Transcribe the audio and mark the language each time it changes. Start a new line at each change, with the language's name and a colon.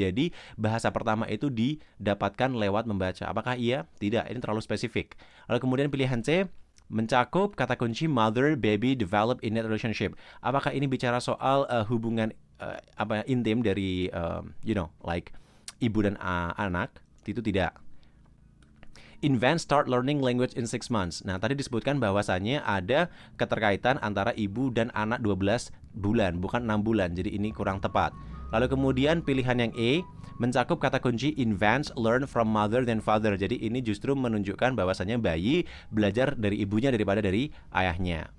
Indonesian: Jadi bahasa pertama itu didapatkan lewat membaca. Apakah iya? Tidak, ini terlalu spesifik. Lalu kemudian pilihan C, mencakup kata kunci
English: mother baby develop innate relationship.
Indonesian: Apakah ini bicara soal hubungan intim dari like ibu dan anak? Itu tidak.
English: Infants start learning language in 6 months.
Indonesian: Nah, tadi disebutkan bahwasannya ada keterkaitan antara ibu dan anak 12 bulan, bukan 6 bulan. Jadi ini kurang tepat. Lalu kemudian pilihan yang E, mencakup kata kunci
English: infants learn from mother than father.
Indonesian: Jadi ini justru menunjukkan bahwasannya bayi belajar dari ibunya daripada dari ayahnya.